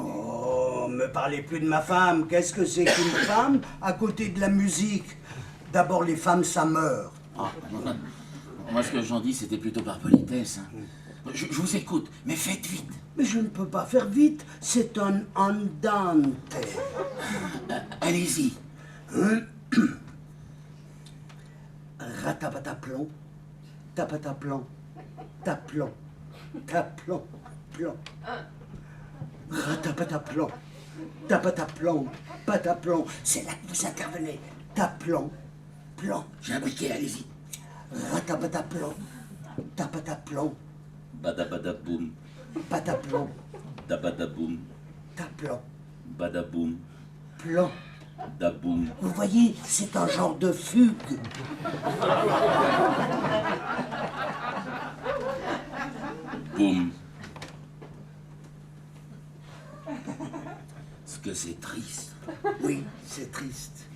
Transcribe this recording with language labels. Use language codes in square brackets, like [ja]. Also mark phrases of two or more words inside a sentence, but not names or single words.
[fr] Oh, me parlez plus de ma femme. Qu'est-ce que c'est qu'une femme à côté de la musique? D'abord, les femmes, ça meurt. Ah, moi, ce que j'en dis, c'était plutôt par politesse. Hein. Je vous écoute, mais faites vite. Mais je ne peux pas faire vite. C'est un andante. Allez-y. Ratapataplon, tapataplon, taplon, taplon, plon. Ratapataplon, tapataplon, pataplon. C'est là que vous intervenez. Taplon, plon. J'ai un briquet, allez-y. Ratapataplon, tapataplon, Badabadaboum, pataplon, dabadaboum, taplon, badaboum, plon. daboum. Vous voyez, c'est un genre de fugue. Boum. Ce que c'est triste. Oui, c'est triste.